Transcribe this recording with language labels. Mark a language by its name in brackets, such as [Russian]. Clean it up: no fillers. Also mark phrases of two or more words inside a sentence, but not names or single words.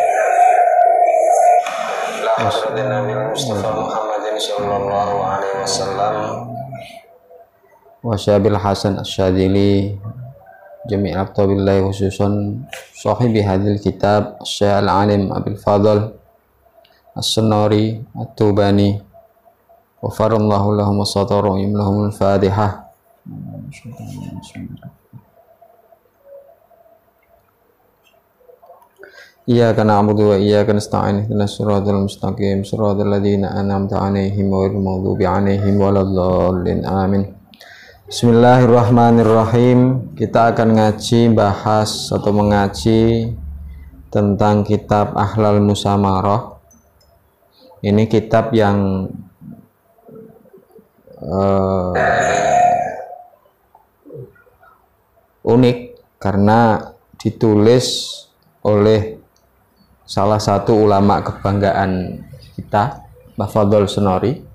[Arabic] لحضرة النبي مصطفى محمد صلى الله عليه وسلم وشيخ أبي الحسن الشاذلي جميع أبتبالله خصوصا صاحب هذا الكتاب شيخ العالم أبي الفضل السناري التوباني وفر الله لهم الستارة وأملأهم الفاتحة. إياك نعبد وإياك نستعين اهدنا الصراط المستقيم صراط الذين أنعمت عليهم غير المغضوب عليهم ولا الضالين. Amin. [Indonesian] Bismillahirrahmanirrahim. Kita akan bahas atau mengaji tentang kitab Ahlal Musamarah. Ini kitab yang unik karena ditulis oleh salah satu ulama kebanggaan kita, Mbah Fadl Senori.